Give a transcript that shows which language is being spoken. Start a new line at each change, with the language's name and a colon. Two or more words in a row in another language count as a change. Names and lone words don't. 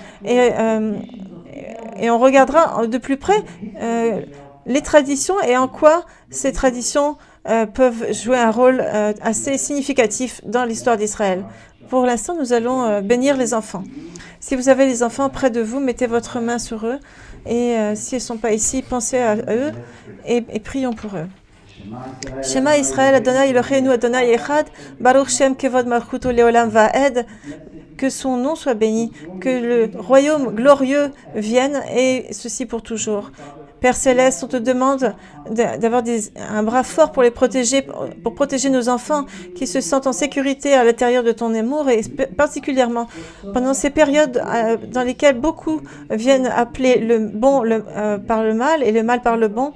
French: Et on regardera de plus près les traditions et en quoi ces traditions peuvent jouer un rôle assez significatif dans l'histoire d'Israël. Pour l'instant, nous allons bénir les enfants. Si vous avez les enfants près de vous, mettez votre main sur eux. Et s'ils ne sont pas ici, pensez à eux et prions pour eux.
Hebrew: שמע ישראל, אדוני אלוהינו, אדוני אחד, ברוך שם כבוד מלכותו לעולם ועד,
French: que son nom soit béni, que le royaume glorieux vienne, et ceci pour toujours. Père Céleste, on te demande d'avoir un bras fort pour protéger nos enfants qui se sentent en sécurité à l'intérieur de ton amour, et particulièrement pendant ces périodes dans lesquelles beaucoup viennent appeler le bon par le mal et le mal par le bon.